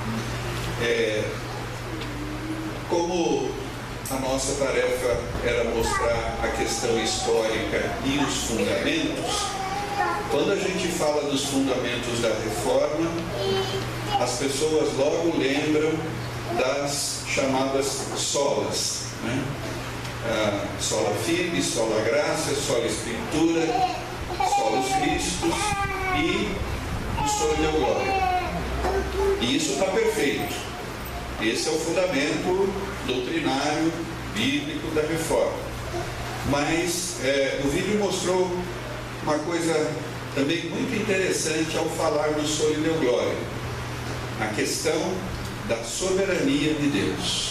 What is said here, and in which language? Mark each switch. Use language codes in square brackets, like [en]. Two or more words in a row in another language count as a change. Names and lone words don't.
[pt] Como a nossa tarefa era mostrar a questão histórica e os fundamentos, quando a gente fala dos fundamentos da reforma, as pessoas logo lembram das chamadas solas, né? [la] Sola fide, sola gratia, sola escritura, solos Christus [pt] e o [la] Soli Deo Gloria. [pt] E isso está perfeito. Esse é o fundamento doutrinário, bíblico da reforma. Mas o vídeo mostrou uma coisa também muito interessante ao falar do [la] Soli Deo Gloria, [pt] a questão da soberania de Deus.